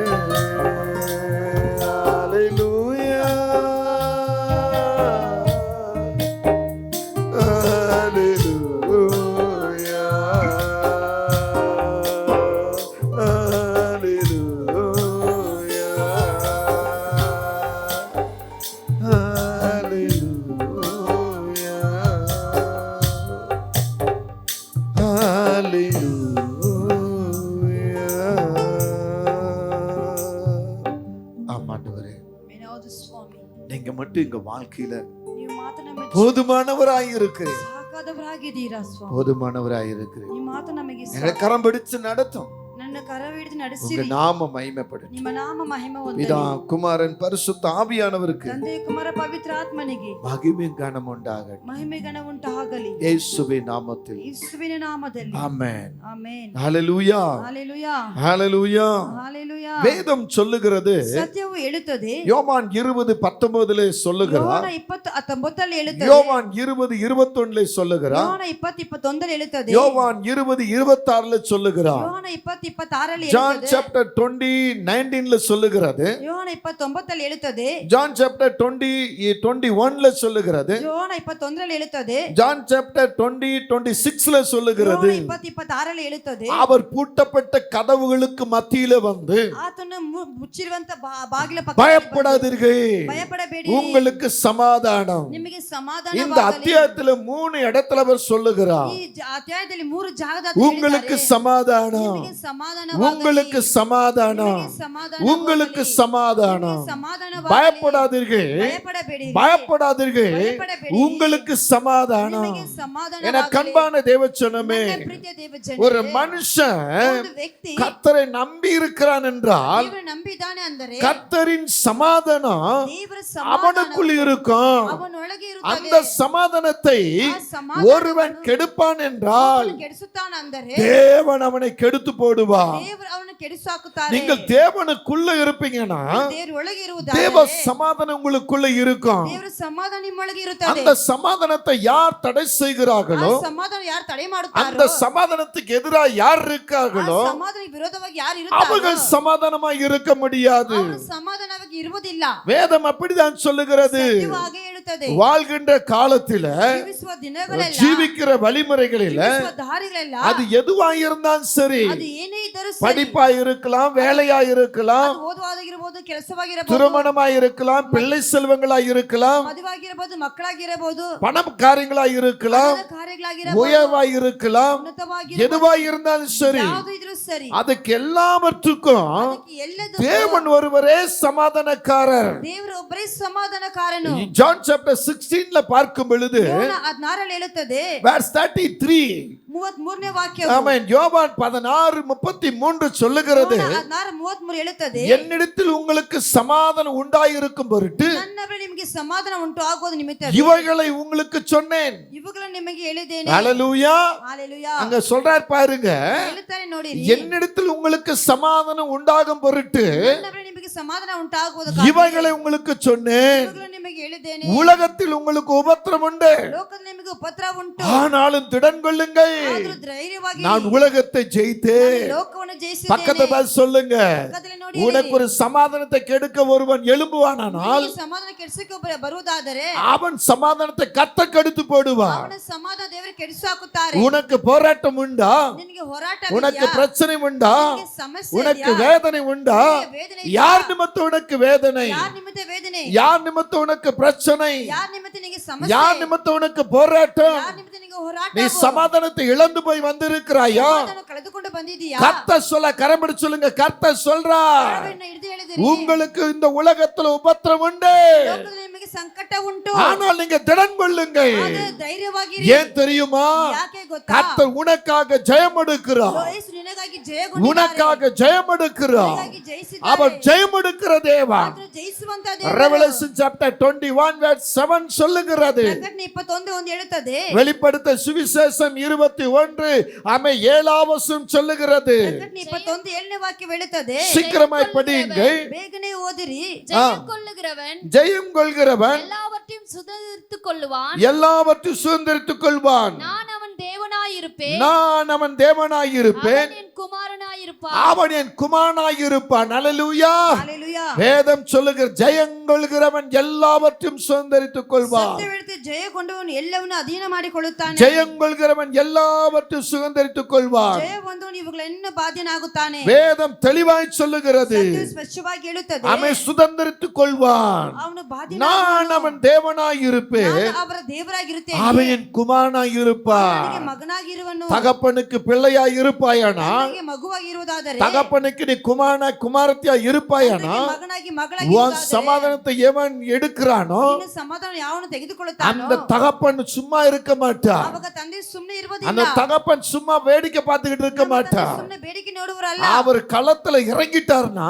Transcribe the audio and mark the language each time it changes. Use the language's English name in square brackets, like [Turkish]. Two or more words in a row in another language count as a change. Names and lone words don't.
[Tamil] ஹல்லேலூயா, ஹல்லேலூயா, ஹல்லேலூயா, ஹல்லேலூயா, ஹல்லேலூயா. ஆமாண்டவரே, [Kannada] ಹೌದು ಸ್ವಾಮಿ, [Tamil] நீங்க மட்டும் எங்க வாழ்க்கையில [Kannada] ನೀವು ಮಾತ್ರ ನಮಗೆ [Tamil] போதுமானவராய் இருக்கிறீர். [Kannada] ಸಾಕಾದವರಾಗಿದ್ದೀರಾ ಸ್ವಾಮಿ. [Tamil] போதுமானவராய் இருக்கிறீர். [Kannada] ನಿಮ್ಮ ಮಾತು ನಮಗೆ [Tamil] எங்களை கரம் பிடிச்சு நடத்தும். [Kannada] ನನ್ನ ಕರವಿಡಿದು [Tamil] உங்க [Kannada] ನಡೆಸಿರಿ. [Tamil] நாம மகிமைப்படும். [Kannada] ನಿಮ್ಮ ನಾಮ ಮಹಿಮೆ [Tamil] பிதா, [Kannada] ಹೊಂದಲಿ. [Tamil] குமாரன், பரிசுத்த ஆவியானவருக்கு [Kannada] ತಂದೆ ಕುಮಾರ ಪವಿತ್ರ ಆತ್ಮನಿಗೆ [Tamil] மகிமையும் கனம் உண்டாகட்டும். [Kannada] ಮಹಿಮೆ ಗಣ ಉಂಟಾಗಲಿ. [Tamil] இயேசுவின் நாமத்தில். [Kannada] ಯೇಸುವಿನ ನಾಮದಲ್ಲಿ. [Tamil] ஆமென். [Kannada] ಆಮೆನ್. [Tamil] ஹல்லேலூயா, ஹalleluya. ஹல்லேலூயா. ஹalleluya. வேதம் சொல்லுகிறது, [Kannada] ಸತ್ಯವು ಹೇಳುತ್ತದೆ. [Tamil] யோவான் 20:19 சொல்லுகிறார். [Kannada] ಯೋಹಾನ 20:19 ಹೇಳುತ್ತದೆ. [Tamil] யோவான் 20:21 சொல்லுகிறார். [Kannada] ಯೋಹಾನ 20:21 ಹೇಳುತ್ತದೆ. [Tamil] யோவான் 20:26 சொல்லுகிறார். [Kannada] ಯೋಹಾನ 20:26 [Tamil] ஜான் [Kannada] ಹೇಳುತ್ತದೆ. [Tamil] சாப்டர் 20:19 சொல்லுகிறது. [Kannada] ಯೋಹಾನ 20:9 ಹೇಳುತ್ತದೆ. [Tamil] ஜான் சாப்டர் 20:21 சொல்லுகிறது. [Kannada] ಯೋಹಾನ 21 ಹೇಳುತ್ತದೆ. [Tamil] ஜான் சாப்டர் 20:26 சொல்லுகிறது. [Kannada] ಯೋಹಾನ 20:26 ಹೇಳುತ್ತದೆ. [Tamil] அவர் பூட்டப்பட்ட கதவுகளுக்கு மத்தியில வந்து [Kannada] ಆತನು ಮುಚ್ಚಿರುವಂತ ಬಾಗಿಲ ಬಾಗಿಲ ಪಕ್ಕ [Tamil] பயப்படாதீர்கள், [Kannada] ಭಯಪಡಬೇಡಿ, [Tamil] உங்களுக்கு சமாதானம். [Kannada] ನಿಮಗೆ [Tamil] இந்த [Kannada] ಸಮಾಧಾನವಾಗಲಿ. [Tamil] அத்தியாயத்துல 3 இடத்துல அவர் சொல்லுகிறார், [Kannada] ಈ ಅಧ್ಯಾಯದಲ್ಲಿ 3 ಜಾಗದ [Tamil] உங்களுக்கு சமாதானம், [Kannada] ನಿಮಗೆ ಸಮಾಧಾನವಾಗಲಿ, [Tamil] உங்களுக்கு சமாதானம், [Kannada] ನಿಮಗೆ ಸಮಾಧಾನವಾಗಲಿ, [Tamil] உங்களுக்கு சமாதானம். [Kannada] ನಿಮಗೆ ಸಮಾಧಾನವಾಗಲಿ. [Tamil] பயப்படாதீர்கள், [Kannada] ಭಯಪಡಬೇಡಿ, [Tamil] பயப்படாதீர்கள், [Kannada] பயப்படಬೇಡಿ, [Tamil] உங்களுக்கு சமாதானம். [Kannada] ನಿಮಗೆ ಸಮಾಧಾನವಾಗಲಿ. [Tamil] என கண்பான தேவச்சனமே, [Kannada] ನನ್ನ ಪ್ರೀತಿಯ ದೇವಜನರೇ, [Tamil] ஒரு மனுஷன் [Kannada] ಒಂದು ವ್ಯಕ್ತಿ [Tamil] கர்த்தரை நம்பி இருக்கிறான் என்றால் [Kannada] ದೇವರ ನಂಬಿದ್ದಾನೆ ಅಂದರೆ [Tamil] கர்த்தரின் சமாதானம் [Kannada] ದೇವರ [Tamil] அவனுக்குள் இருக்கும். [Kannada] ಅವನೊಳಗೆ [Tamil] அந்த [Kannada] ಇರುತ್ತದೆ. [Tamil] சமாதானத்தை [Kannada] ಆ ಸಮಾಧಾನವನ್ನು [Tamil] ஒருவன் கெடுப்பான் என்றால் [Kannada] ಅವನು ಕೆಡಿಸುತ್ತಾನೆ ಅಂದರೆ [Tamil] தேவன் அவனை கெடுத்து போடுவார். [Kannada] ದೇವರು ಅವನು ಕೆಡಿಸಿ ಹಾಕುತ್ತಾರೆ. [Tamil] நீங்கள் தேவனுக்குள்ள இருப்பீங்கன்னா [Kannada] ದೇವರ ಒಳಗೆ [Tamil] தேவ [Kannada] ಇರುವುದಾದರೆ [Tamil] சமாதானம் உங்களுக்குள்ள இருக்கும். [Kannada] ದೇವರ ಸಮಾಧಾನ ನಿಮ್ಮೊಳಗೆ ಇರುತ್ತದೆ. [Tamil] அந்த சமாதானத்தை யார் தடை [Kannada] ಆ [Tamil] செய்கிறார்களோ, [Kannada] ಸಮಾಧಾನ ಯಾರು ತಡೆ [Tamil] அந்த [Kannada] ಮಾಡುತ್ತಾರೋ, [Tamil] சமாதானத்துக்கு எதிராக யார் [Kannada] ಆ [Tamil] இருக்கார்களோ [Kannada] ಸಮಾಧಾನಕ್ಕೆ ವಿರೋಧವಾಗಿ ಯಾರು ಇರುತ್ತಾರೋ [Tamil] அவர்கள் சமாதானமாய் இருக்க முடியாது. [Kannada] ಅವರು ಸಮಾಧಾನವಾಗಿ ಇರುವುದಿಲ್ಲ. [Tamil] வேதம் அப்படிதான் சொல்லுகிறது. [Kannada] ಸತ್ಯವು ಹಾಗೆ ಹೇಳುತ್ತದೆ. [Tamil] வாழ்கின்ற காலத்தில [Kannada] ಜೀವಿಸುವ ದಿನಗಳೆಲ್ಲ, [Tamil] ஜீவிக்கிற வழிமுறைகளில [Kannada] ಜೀವಿಸುವ ದಾರಿಗಳೆಲ್ಲ, [Tamil] அது எதுவா இருந்தாலும் சரி, [Kannada] ಅದು ಏನೇ ಇದ್ದರೂ ಸರಿ, [Tamil] படிப்பா இருக்கலாம், வேலையா இருக்கலாம், [Kannada] ಅದು ಓದುವುದಾಗಿರಬಹುದು, ಕೆಲಸವಾಗಿರಬಹುದು, [Tamil] திருமணமா இருக்கலாம், பிள்ளை செல்வங்களா இருக்கலாம், [Kannada] ಮದುವಾಗಿರಬಹುದು, ಮಕ್ಕಳಾಗಿರಬಹುದು, [Tamil] பணம் காரியங்களா இருக்கலாம், [Kannada] ಹಣದ ಕಾರ್ಯಗಳಾಗಿರಬಹುದು, [Tamil] உயர்வா இருக்கலாம், [Kannada] ಉನ್ನತವಾಗಿರಬಹುದು, [Tamil] எதுவா இருந்தாலும் சரி, [Kannada] ಯಾವುದು ಇದ್ರೂ ಸರಿ, [Tamil] அதுக்கு எல்லாவற்றுக்கும் [Kannada] ಅದಕ್ಕೆ ಎಲ್ಲದಕ್ಕೂ [Tamil] தேவன் ஒருவரே சமாதானக்காரர். [Kannada] ದೇವರು ಒಬ್ಬರೇ ಸಮಾಧಾನಕಾರನು. [Tamil] ஜான் சாப்டர் 16ல பார்க்கும் பொழுது [Kannada] ಯೋನ 16 ಹೇಳುತ್ತದೆ, verse 33, 33ನೇ ವಾಕ್ಯ, [Tamil] ஆமென், யோவான் 16:33 சொல்லுகிறது, [Kannada] 16:33 ಹೇಳುತ್ತದೆ, [Tamil] என்னிடத்தில் உங்களுக்கு சமாதானம் உண்டாயிருக்கும் பொருட்டு [Kannada] ನನ್ನವರೇ ನಿಮಗೆ ಸಮಾಧಾನ ಉಂಟು ಆಗುವುದು ನಿಮಿತ್ತ [Tamil] இவைகளை உங்களுக்கு சொன்னேன். [Kannada] ಇವುಗಳನ್ನು ನಿಮಗೆ ಹೇಳಿದ್ದೇನೆ. [Tamil] ஹalleluya. ஹalleluya. அங்க சொல்றார் பாருங்க, [Kannada] ಹೇಳುತ್ತಾರೆ ನೋಡಿ, [Tamil] என்னிடத்தில் உங்களுக்கு சமாதானம் உண்டாகும் பொருட்டு [Kannada] ನನ್ನವರೇ ನಿಮಗೆ ಸಮಾಧಾನ ಉಂಟಾಗುವುದು [Tamil] இவைகளை உங்களுக்கு சொன்னேன். [Kannada] ಇವುಗಳನ್ನು ನಿಮಗೆ ಹೇಳಿದ್ದೇನೆ. [Tamil] உலகத்தில் உங்களுக்கு உபத்திரம் உண்டு, [Kannada] ಲೋಕದಲ್ಲಿ ನಿಮಗೆ ಉಪದ್ರ ಉಂಟು, [Tamil] ஆனாலும் திடன் கொள்ளுங்கள், [Kannada] ಆದರೂ ಧೈರ್ಯವಾಗಿ [Tamil] நான் உலகத்தை ஜெயித்தேன். [Kannada] ಲೋಕವನ್ನು [Tamil] பக்கத்துல [Kannada] ಜಯಿಸಿದ್ದೇನೆ. [Tamil] பார்த்து சொல்லுங்க, [Kannada] ಪಕ್ಕದಲ್ಲಿ ನೋಡಿ, [Tamil] உனக்கு ஒரு சமாதானத்தை கெடுக்க ஒருவன் எழும்புவானால் [Kannada] ನಿಮಗೆ ಸಮಾಧಾನ ಕೆಡಿಸಕ್ಕೆ ಒಬ್ಬರು ಬರುವುದಾದರೆ [Tamil] அவன் சமாதானத்தை கத்த கெடுத்து போடுவான். [Kannada] ಅವನ ಸಮಾಧಾನ ದೇವರು ಕೆಡಿಸಿ ಹಾಕುತ್ತಾರೆ. [Tamil] உனக்கு போராட்டம் உண்டா, [Kannada] ನಿನಗೆ ಹೋರಾಟ [Tamil] உனக்கு [Kannada] ಇದೆಯಾ? [Tamil] பிரச்சனை உண்டா, [Kannada] ನಿನಗೆ ಸಮಸ್ಯೆ [Tamil] உனக்கு [Kannada] ಇದೆಯಾ? [Tamil] வேதனை உண்டா, [Kannada] ನಿನಗೆ ವೇದನೆ ಇದೆಯಾ? [Tamil] யார் நிமித்தம் உனக்கு வேதனை, [Kannada] ಯಾರ್ ನಿಮಿತ್ತ ವೇದನೆ, [Tamil] யார் நிமித்தம் உனக்கு பிரச்சனை, [Kannada] ಯಾರ್ ನಿಮಿತ್ತ ನಿನಗೆ ಸಮಸ್ಯೆ, [Tamil] யார் நிமித்தம் உனக்கு போராட்டம், [Kannada] ಯಾರ್ ನಿಮಿತ್ತ ನಿನಗೆ ಹೋರಾಟ, [Tamil] நீ சமாதானத்தை இழந்து போய் வந்திருக்கிறாயா? [Kannada] ಸಮಾಧಾನ ಕಳೆದುಕೊಂಡು ಬಂದಿದೀಯಾ? [Tamil] கர்த்தர் சொல்ல, கரம்படி சொல்லுங்க, கர்த்தர் சொல்றார், [Kannada] ಕರವನ್ನು ಹಿಡಿದು ಹೇಳಿದಿರಿ, [Tamil] உங்களுக்கு இந்த உலகத்துல உபத்திரம் உண்டு, [Kannada] ಲೋಕದಲ್ಲಿ ನಿಮಗೆ ಸಂಕಟ ಉಂಟು, [Tamil] ஆனால் நீங்க திடன் கொள்ளுங்கள். [Kannada] ಆದರೆ ಧೈರ್ಯವಾಗಿರಿ. [Tamil] ஏன் தெரியுமா? [Kannada] ಯಾಕೆ ಗೊತ್ತಾ? [Tamil] கர்த்தர் உனக்காக ஜெயம் எடுக்கிறார், [Kannada] ಯೇಸು ನಿನಗಾಗಿ ಜಯಗೊಂಡಿದ್ದಾರೆ, [Tamil] உனக்காக ஜெயம் எடுக்கிறார். [Kannada] ನಿನಗಾಗಿ ಜಯಿಸಿದ್ದಾರೆ. [Tamil] அவர் ஜெயம் எடுக்கிற தேவன். [Kannada] ಆತನು ಜಯಿಸುವಂತ ದೇವರು. [English] Revelation chapter 21 verse 7 [Tamil] சொல்லுகிறது. [Kannada] ಪ್ರಕಟಣೆ 21 ಹೇಳುತ್ತದೆ, [Tamil] வெளிப்படுத்த சுவிசேஷம் 21 ஆமே 7ஆம் வசனம் சொல்லுகிறது. [Kannada] ಪ್ರಕಟಣೆ 21 7ನೇ ವಾಕ್ಯ ಹೇಳುತ್ತದೆ, [Tamil] சீக்கிரமாய் படியுங்கள். [Kannada] ಬೇಗನೆ ಓದಿರಿ. [Tamil] ஜெயம் கொள்ளுகிறவன் ஜெயம் கொள்கிறவன் எல்லாவற்றையும் சுதந்திரித்துக் கொள்ளுவான். எல்லாவற்றையும் சுதந்திரித்துக் கொள்வான். நான் அவன் தேவனாயிருப்பேன், நான் அவன் தேவனாயிருப்பேன், அவன் என் குமாரனாயிருப்பான். அவன் என் குமாரனாயிருப்பான். அல்லேலூயா. ஹalleluya. வேதம் சொல்லுகிற ஜெயம் கொள்கிறவன் எல்லாவற்றையும் சுதந்திரித்துக் கொள்வான். [Kannada] ಸತ್ಯ ಹೇಳುತ್ತೆ, ಜಯಗೊಂಡವನು ಎಲ್ಲವನ್ನೂ ಅಧೀನ ಮಾಡಿಕೊಳ್ಳುತ್ತಾನೆ. [Tamil] ஜெயம் கொள்கிறவன் எல்லாவற்றையும் சுதந்திரித்துக் கொள்வான். [Kannada] ಜಯ ಹೊಂದವನು ಇವುಗಳನ್ನು ಬಾಧ್ಯನಾಗುತ್ತಾನೆ. [Tamil] வேதம் தெளிவாய் சொல்லுகிறது, [Kannada] ಸತ್ಯವು ಸ್ಪಷ್ಟವಾಗಿ ಹೇಳುತ್ತದೆ, [Tamil] அவன் சுதந்திரித்துக் கொள்வான். [Kannada] ಅವನು [Tamil] நான் அவன் தேவனாயிருப்பேன், [Kannada] ಅವರ ದೇವರಾಗಿರುತ್ತೇನೆ, [Tamil] அவன் என் குமாரனாயிருப்பான். [Kannada] ಅವನಿಗೆ ಮಗನಾಗಿರುವನು. [Tamil] தகப்பனுக்கு பிள்ளையாய் இருப்பாயானா, [Kannada] ಅವನಿಗೆ ಮಗುವಾಗಿರುವುದಾದರೆ, [Tamil] தகப்பனுக்கு நீ குமாரத்தியா இருப்பாயானா, [Kannada] ಅವನಿಗೆ ಮಗನಾಗಿ [Tamil] உன் [Kannada] ಮಗಳಾಗಿರುವುದಾದರೆ, [Tamil] சமாதானத்தை எவன் எடுக்கிறானோ [Kannada] ನಿನ್ನ ಸಮಾಧಾನ ಯಾವನು ತೆಗೆದುಕೊಳ್ಳುತ್ತಾನೋ [Tamil] அந்த தகப்பன் சும்மா இருக்க மாட்டான். [Kannada] ಅವಾಗ ತಂದೆ ಸುಮ್ಮನೆ [Tamil] அந்த [Kannada] ಇರುವುದಿಲ್ಲ. [Tamil] தகப்பன் சும்மா வேடிக்கை பார்த்துக்கிட்டு இருக்க மாட்டான். [Kannada] ಸುಮ್ಮನೆ ಬೇಡಿಕೆ ನೋಡುವರಲ್ಲ. [Tamil] அவர் களத்துல இறங்கிட்டார்னா